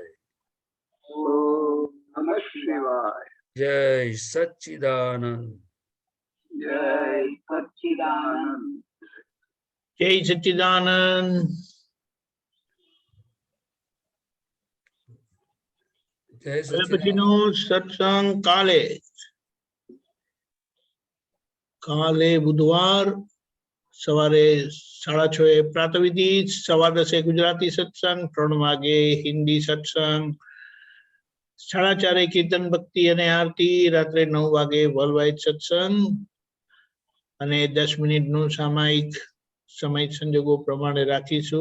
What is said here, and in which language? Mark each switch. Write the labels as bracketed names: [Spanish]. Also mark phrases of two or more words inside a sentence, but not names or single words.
[Sanskrit] ओम नमः शिवाय। जय सच्चिदानंद। जय सच्चिदानंद। जय सच्चिदानंद। जय [Gujarati] હવે પછીનો સત્સંગ કાલે બુધવાર સવારે 6:30 પ્રાતઃવિધિ, 10:15 ગુજરાતી સત્સંગ, 3 વાગે હિન્દી સત્સંગ, 4:30 કીર્તન ભક્તિ અને આરતી, રાત્રે 9 વાગે વર્લ્ડ સત્સંગ અને 10 મિનિટનું સામાયિક સમય સંજોગો પ્રમાણે રાખીશું.